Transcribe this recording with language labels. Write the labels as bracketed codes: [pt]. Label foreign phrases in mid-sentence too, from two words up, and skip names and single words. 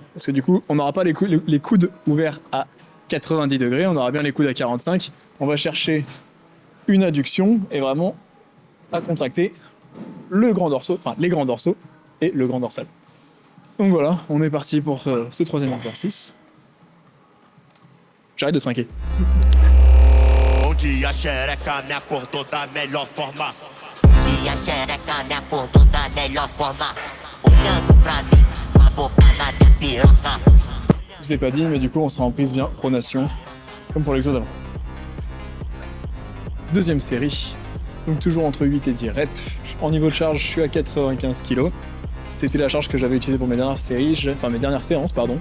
[fr] Parce que du coup, on n'aura pas les coudes ouverts à 90 degrés, on aura bien les coudes à 45. On va chercher une adduction et vraiment à contracter le grand dorsal, enfin les grands dorsaux et le grand dorsal. Donc voilà, on est parti pour ce troisième exercice. J'arrête de trinquer. [pt] Bom dia, xereca, me acordou da melhor forma. Dia xereca me acordou da melhor forma. Olhando pra mim, a boca na minha piroca. [fr] Je l'ai pas dit, mais du coup on sera en prise bien pronation, comme pour l'exo d'avant. Deuxième série, donc toujours entre 8 et 10 reps. En niveau de charge, je suis à 95 kg. C'était la charge que j'avais utilisée pour mes dernières séries, enfin mes dernières séances, pardon.